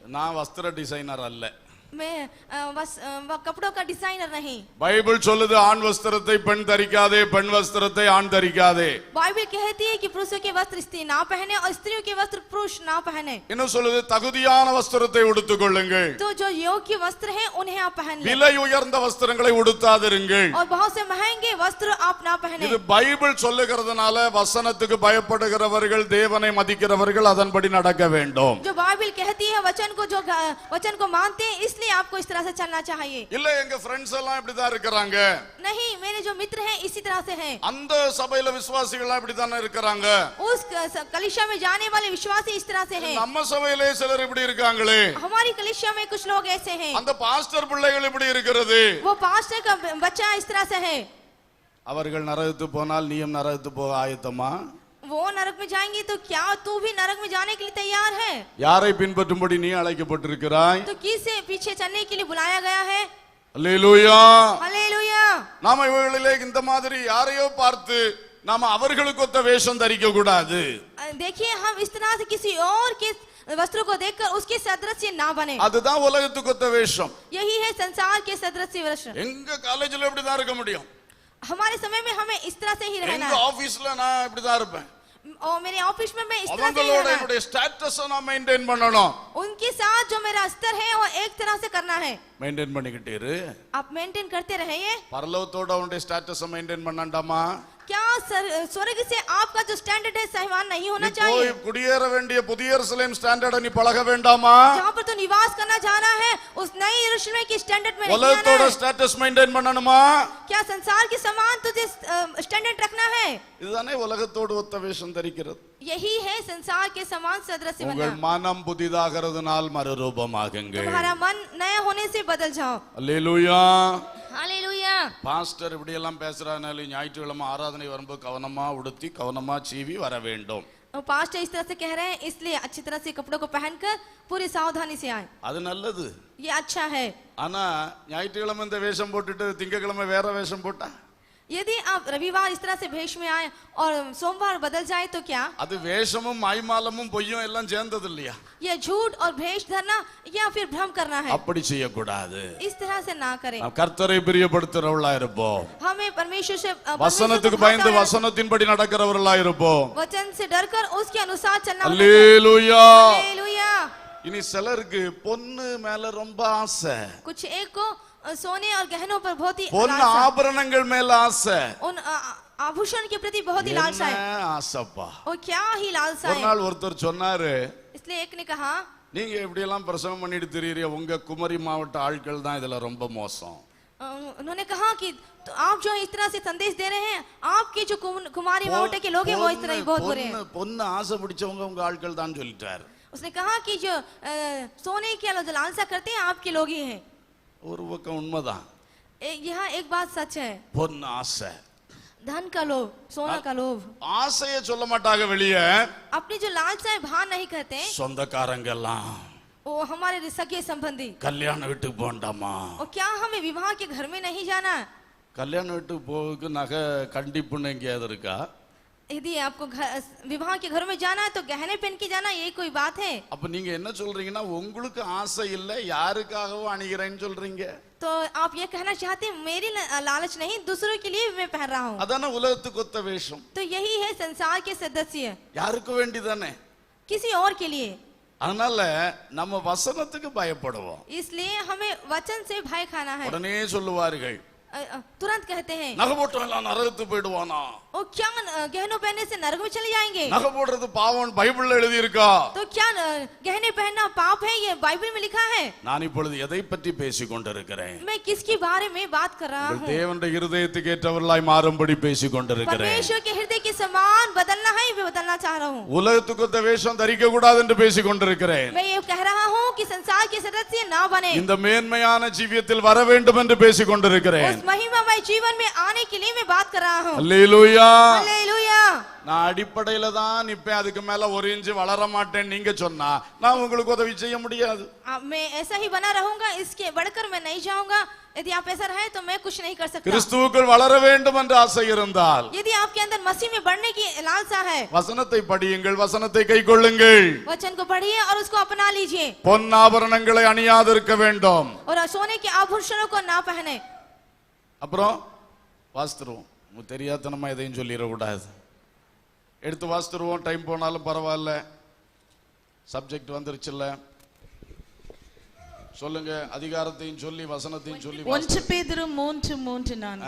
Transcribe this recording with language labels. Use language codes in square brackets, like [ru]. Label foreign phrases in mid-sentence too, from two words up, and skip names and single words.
[ta] நான் வஸ்திர டிசைனர் அல்ல, [hi] मैं कपड़ों का डिजाइनर नहीं। [ta] பைபிள் சொல்லுது ஆண் வஸ்திரத்தை பெண் தரிக்காதே, பெண் வஸ்திரத்தை ஆண் தரிக்காதே. [hi] बाइबल कहती है कि पुरुषों के वस्त्र स्त्री ना पहने और स्त्रियों के वस्त्र पुरुष ना पहने। [ta] இன்னும் சொல்லுது தகுதியான வஸ்திரத்தை உடுத்திக் கொள்ளுங்கள், [hi] तो जो योग्य वस्त्र हैं उन्हें आप पहन लें [ta] விலை உயர்ந்த வஸ்திரங்களை உடுத்தாதிருங்கள். [hi] और बहुत से महंगे वस्त्र आप ना पहने। [ta] இது பைபிள் சொல்லுகிறதுனால வசனத்துக்கு பயப்படுகிறவர்கள், தேவனை மதிக்கிறவர்கள் அதன்படி நடக்க வேண்டும். [hi] जो बाइबल कहती है वचन को मानते हैं इसलिए आपको इस तरह से चलना चाहिए। [ta] இல்ல எங்க फ्रेंड्स எல்லாம் இப்படி தான் இருக்காங்க, [hi] नहीं, मेरे जो मित्र हैं इसी तरह से हैं। [ta] அந்த சபையில விசுவாசிகள் எல்லாம் இப்படி தானே இருக்காங்க, [hi] उस कलीसिया में जाने वाले विश्वासी इस तरह से हैं। [ta] நம்ம சபையிலே சிலர் இப்படி இருக்காங்களே, [hi] हमारी कलीसिया में कुछ लोग ऐसे हैं। [ta] அந்த பாஸ்டர் பிள்ளைகள் இப்படி இருக்கிறது, [hi] वो पास्टर का बच्चा इस तरह से है। [ta] அவர்கள் நரகத்துக்கு போனால் நீயும் நரகத்துக்கு போக ஆயத்தமா? [hi] वो नरक में जाएंगे तो क्या तू भी नरक में जाने के लिए तैयार है? [ta] யாரை பின்பற்றும்படி நீ அழைக்கப்பட்டிருக்கிறாய்? [hi] तो किसे पीछे चलने के लिए बुलाया गया है? [ta] அல்லேலூயா. [hi] हालेलुया। [ta] நாம இவர்களிலே இந்த மாதிரி யாரையோ பார்த்து நாம அவர்களுக்கு ஒத்த வேஷம் தரிக்க கூடாது. [hi] देखिए, हम इस तरह से किसी और के वस्त्रों को देखकर उसके सदृश ना बने। [ta] அதுதான் உலகத்துக்கு ஒத்த வேஷம். [hi] यही है संसार के सदृश वस्त्र। [ta] எங்க காலேஜ்ல இப்படி தான் இருக்க முடியும், [hi] हमारे समय में हमें इस तरह से ही रहना [ta] எங்க [hi] है। [ta] ஆபீஸ்ல நான் இப்படி தான் இருப்பேன், [hi] और मेरे ऑफिस में मैं इस तरह से ही [ta] அவங்களோட [hi] रहना है। [ta] என்னுடைய ஸ்டேட்டஸ் நான் மெயின்டைன் பண்ணணும். [hi] उनके साथ जो मेरा स्तर है वो एक तरह से करना है। [ta] மெயின்டைன் பண்ணிக்கிட்டே இரு. [hi] आप मेंटेन करते रहिए। [ta] பரலோகத்தோட உன்னுடைய [en] status maintain [ta] பண்ணாண்டாமா? [hi] क्या स्वर्ग से आपका जो स्टैंडर्ड है सहवान नहीं होना [ta] போய் [hi] चाहिए? [ta] குடியேற வேண்டிய புதிய எருசலேம் ஸ்டாண்டர்ட நீ பழக வேண்டாமா? [hi] जहाँ पर तो निवास करना चाह रहा है उस नई यरूशलेम की स्टैंडर्ड में नहीं आना [ta] உலகத்தோட [hi] है। [en] status maintain [ta] பண்ணணுமா? [hi] क्या संसार के समान तुझे स्टैंडर्ड रखना है? [ta] இதுதானே உலகத்தோடு ஒத்த வேஷம் தரிக்கிறது. [hi] यही है संसार के समान सदृश बनना। [ta] உங்கள் மனம் புதிதாகிறதுனால் மறுரூபமாகுங்கள். [hi] तुम्हारा मन नया होने से बदल जाओ। [ta] அல்லேலூயா. [hi] हालेलुया। [ta] பாஸ்டர் இப்படி எல்லாம் பேசுறானால ஞாயிற்றுக்கிழமை ஆராதனை வரும்போது கவனமா உடுத்தி கவனமா சீவி வர வேண்டும். [hi] पास्टर इस तरह से कह रहे हैं इसलिए अच्छी तरह से कपड़ों को पहनकर पूरी सावधानी से आए। [ta] அது நல்லது. [hi] ये अच्छा है। [ta] ஆனா ஞாயிற்றுக்கிழமை இந்த வேஷம் போட்டுட்டு திங்கக்கிழமை வேற வேஷம் போட்டா, [hi] यदि आप रविवार इस तरह से भेष में आए और सोमवार बदल जाए तो क्या? [ta] அது வேஷமும் மாய்மாலமும் பொய்யும் எல்லாம் சேர்ந்தது இல்லையா? [hi] ये झूठ और भेष धरना या फिर भ्रम करना है। [ta] அப்படி செய்யக்கூடாது. [hi] इस तरह से ना करें। [ta] நாம் கர்த்தரை பிரியப்படுத்துறவர்களா இருப்போம். [hi] हमें परमेश्वर से [ta] வசனத்துக்கு பயந்து வசனத்தின்படி நடக்கிறவர்களா இருப்போம். [hi] वचन से डरकर उसके अनुसार चलना। [ta] அல்லேலூயா. [hi] हालेलुया। [ta] இனி சிலருக்கு பொன்னு மேல ரொம்ப ஆசை, [hi] कुछ एक को सोने और गहनों पर बहुत ही [ta] பொன்னு [hi] लालसा। [ta] ஆபரணங்கள் மேல ஆசை. [hi] उन आभूषण के प्रति बहुत ही लालसा है। [ta] என்ன ஆசைப்பா? [hi] और क्या ही लालसा [ta] ஒரு [hi] है। [ta] நாள் ஒருத்தர் சொன்னாரு, [hi] इसलिए एक ने कहा, [ta] நீங்க இப்படி எல்லாம் பிரசவம் பண்ணிட்டு திரியறீங்க, உங்க குமரி மாவட்ட ஆட்கள் தான் இதுல ரொம்ப மோசம். [hi] उन्होंने कहा कि तो आप जो इस तरह से संदेश दे रहे हैं, आपके जो कुमारी मावटे के लोग हैं वो इस तरह बहुत बुरे हैं। [ta] பொன்னு ஆசை பிடிச்சவங்க உங்க ஆட்கள் தான் சொல்லிட்டாரு. [hi] उसने कहा कि जो सोने के जो लालसा करते हैं आपके लोग ही हैं। [ta] ஒரு பக்கம் உண்மைதான், [hi] यहाँ एक बात सच है, [ta] பொன்னு ஆசை. [hi] धन का लोभ, सोना का लोभ। [ta] ஆசையை சொல்ல மாட்டாங்க வெளியே, [hi] अपनी जो लालसा है बाहर नहीं कहते। [ta] சொந்தக்காரங்க எல்லாம் [hi] वो हमारे सगे संबंधी। [ta] கல்யாண வீட்டுக்கு போண்டாமா? [hi] और क्या हमें विवाह के घर में नहीं जाना? [ta] கல்யாண வீட்டுக்கு போறதுக்கு நகை கண்டிப்புன்னு எங்கேயாவது இருக்கா? [hi] यदि आपको विवाह के घर में जाना है तो गहने पहन के जाना, ये कोई बात है? [ta] அப்ப நீங்க என்ன சொல்றீங்கன்னா உங்களுக்கு ஆசை இல்ல, யாருக்காகவும் அணிகிறேன்னு சொல்றீங்க. [hi] तो आप ये कहना चाहते हैं मेरी लालच नहीं, दूसरों के लिए मैं पहन रहा हूँ। [ta] அதான உலகத்துக்கு ஒத்த வேஷம். [hi] तो यही है संसार के सदस्य, [ta] யாருக்கு வேண்டிதானே? [hi] किसी और के लिए। [ta] அதனால நம்ம வசனத்துக்கு பயப்படுவோம். [hi] इसलिए हमें वचन से भय खाना है। [ta] உடனே சொல்லுவார்கள், [hi] तुरंत कहते हैं [ta] நகை போட்டவன் நரகத்து போயிடுவானா? [hi] ओ क्या गहनों पहनने से नरक में चले जाएंगे? [ta] நகை போடுறது பாவம் பைபிள்ல எழுதி இருக்கா? [hi] तो क्या गहने पहनना पाप है? ये बाइबल में लिखा है। [ta] நான் இப்பொழுது எதை பற்றி பேசிக் கொண்டிருக்கிறேன்? [hi] मैं किसके बारे में बात कर रहा हूँ? [ta] தேவனுடைய இருதயத்துக்கு ஏற்றவர்களாய் மாறும்படி பேசிக் கொண்டிருக்கிறேன். [hi] परमेश्वर के हृदय के समान बदलना है, मैं बदलना चाह रहा हूँ। [ta] உலகத்துக்கு ஒத்த வேஷம் தரிக்க கூடாது என்று பேசிக் கொண்டிருக்கிறேன். [hi] मैं ये कह रहा हूँ कि संसार के सदस्य ना बने, [ta] இந்த மேன்மையான ஜீவியத்தில் வர வேண்டும் என்று பேசிக் கொண்டிருக்கிறேன். [hi] उस महिमामय जीवन में आने के लिए मैं बात कर रहा हूँ। [ta] அல்லேலூயா. [hi] हालेलुया। [ta] நான் அடிப்படையில தான் நிப்பேன், அதுக்கு மேல ஒரு இன்ச்சு வளர மாட்டேன் நீங்க சொன்னா நான் உங்களுக்கு உதவி செய்ய முடியாது. [hi] मैं ऐसा ही बना रहूंगा, इसके बढ़कर मैं नहीं जाऊंगा। यदि आप ऐसा रहे तो मैं कुछ नहीं कर सकता। [ta] கிறிஸ்துவுக்குள் வளர வேண்டும் என்ற ஆசை இருந்தால், [hi] यदि आपके अंदर मसीह में बढ़ने की लालसा है, [ta] வசனத்தை படியுங்கள், வசனத்தை கைக்கொள்ளுங்கள். [hi] वचन को पढ़िए और उसको अपना लीजिए। [ta] பொன்னாபரணங்களை அணியாதிருக்க வேண்டும். [hi] और सोने के आभूषणों को ना पहने। [ta] அப்புறம் வாஸ்துருவோம், தெரியாதனமா எதையும் சொல்லிடக்கூடாது. எடுத்து வாஸ்துருவோம், டைம் போனாலும் பரவாயில்ல, சப்ஜெக்ட் வந்துருச்சுல்ல. சொல்லுங்க, அதிகாரத்தையும் சொல்லி வசனத்தையும் சொல்லி. 1 பேதுரு 3:3-4.